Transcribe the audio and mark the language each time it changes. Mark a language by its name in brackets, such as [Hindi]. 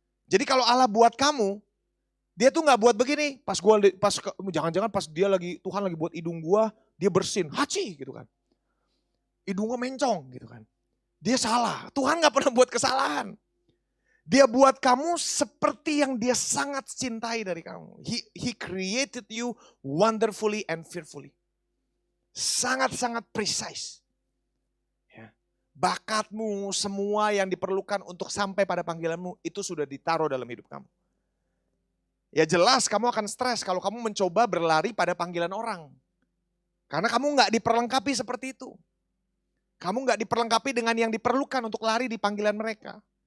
[Indonesian] Jadi kalau Allah buat kamu, dia tuh nggak buat begini. Jangan-jangan pas Tuhan lagi buat hidung gua, dia bersin, haci gitu kan. Hidungnya mencong gitu kan. Dia salah. Tuhan nggak pernah buat kesalahan. Dia buat kamu seperti yang dia sangat cintai dari kamu. [English] He created you wonderfully and fearfully. [Indonesian] Sangat-sangat precise. Ya. Bakatmu, semua yang diperlukan untuk sampai pada panggilanmu, itu sudah ditaruh dalam hidup kamu. Ya jelas kamu akan stres kalau kamu mencoba berlari pada panggilan orang. Karena kamu nggak diperlengkapi seperti itu. Kamu nggak diperlengkapi dengan yang diperlukan untuk lari di panggilan mereka.